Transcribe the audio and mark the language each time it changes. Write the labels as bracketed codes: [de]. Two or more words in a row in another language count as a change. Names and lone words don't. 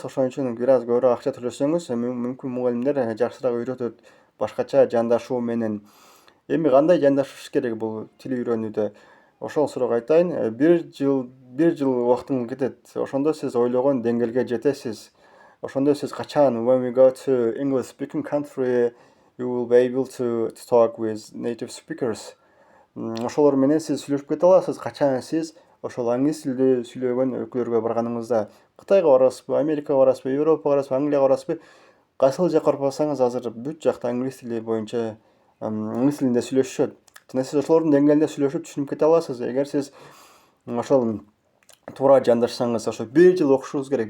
[ky] Ошон үчүн бир аз көбүрөөк акча төлөсөңүз, мүмкүн мугалимдер жакшыраак үйрөтөт, башкача жандашуу менен. Эми кандай жандашыш керек бул тил үйрөнүүдө? Ошол суроого айтайын. Бир жыл убактыңыз кетет. Ошондо сиз ойлогон деңгээлге жетесиз. Ошондо сиз качан [en] when we go to English speaking country, you will be able to talk with native speakers. [ky] Ошолор менен сиз сүйлөшүп кете аласыз. Качан сиз ошол англис тилде сүйлөгөн өлкөлөргө барганыңызда, Кытайга барасызбы, Америкага барасызбы, Европага барасызбы, Англияга барасызбы, кайсыл жакка барып барсаңыз азыр бүт жакта англис тили боюнча англис тилинде сүйлөшүшөт. Жана сиз ошолордун деңгээлинде сүйлөшүп түшүнүп кете аласыз. Эгер сиз ошол туура жандашсаңыз, ошо 1 жыл окушуңуз керек.